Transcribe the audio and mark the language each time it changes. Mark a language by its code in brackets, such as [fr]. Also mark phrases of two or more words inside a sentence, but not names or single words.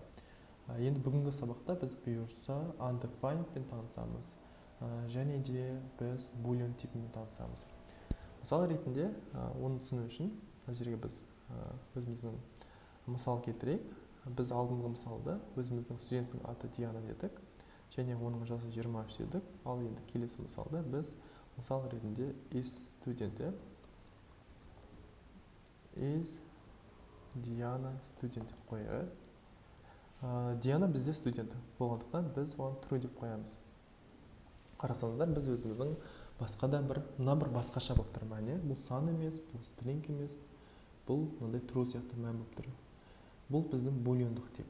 [kk] Енді бүгінгі сабақта біз бұйырса undefined пен танысамыз, және де біз boolean типімен танысамыз. Мысал ретінде оны түсіну үшін мына жерге біз өзіміздің мысал келтірейік. Біз алдыңғы мысалда өзіміздің студенттің аты Диана дедік және оның жасы 23 дедік. Ал енді келесі мысалда біз мысал ретінде [en] is student, is Diana student [kk] деп қояйық. Диана бізде студент болғандықтан біз оған true деп қоямыз. Қарасаңыздар, біз өзіміздің басқа да мына бір басқаша болып тұр мәні. Бұл сан емес, бұл string емес, бұл мындай true сияқты мән болып тұр. Бұл біздің booleandық тип.